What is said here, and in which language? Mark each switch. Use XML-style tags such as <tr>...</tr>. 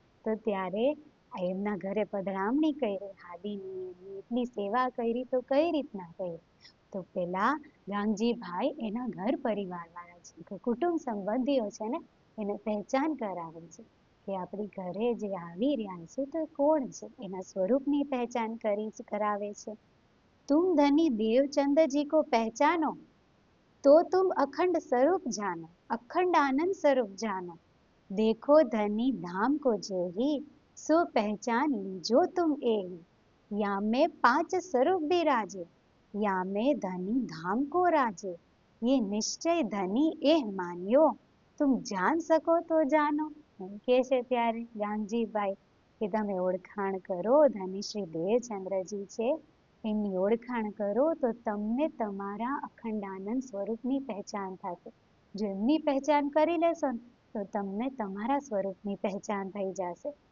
<gu>તો ત્યારે એમના ઘરે પધરામણી કરી, હાદીની એટલી સેવા કરી, તો કઈ રીતના કરી? તો પેલા ગાંધીભાઈ એના ઘર પરિવાર વાળા છે, કુટુંબ સંબંધીઓ છે ને, એને પહેચાન કરાવે છે કે આપણી ઘરે જે આવી રહ્યા છે તો કોણ છે, એના સ્વરૂપની પહેચાન કરાવે છે.</gu> <hi>तुम धनी देवचंद जी को पहचानो तो तुम अखंड स्वरूप जानो, अखंड आनंद स्वरूप जानो. देखो धनी धाम को जेही, सो पहचान लीजो तुम एही. या में 5 स्वरूप बिराजे, या में धनी धाम को राजे. ये निश्चय धनी एह मान्यो, तुम जान सको तो जानो.</hi> <gu>કે છે ત્યારે ગાંધીભાઈ કે તમે ઓળખાણ કરો, ધની શ્રી દેવચંદ્રજી છે એમની ઓળખાણ કરો તો તમને તમારા અખંડ આનંદ સ્વરૂપની પહેચાન થશે. જો એમની પહેચાન કરી લેશો ને તો તમને તમારા સ્વરૂપની પહેચાન થઈ જશે.</gu>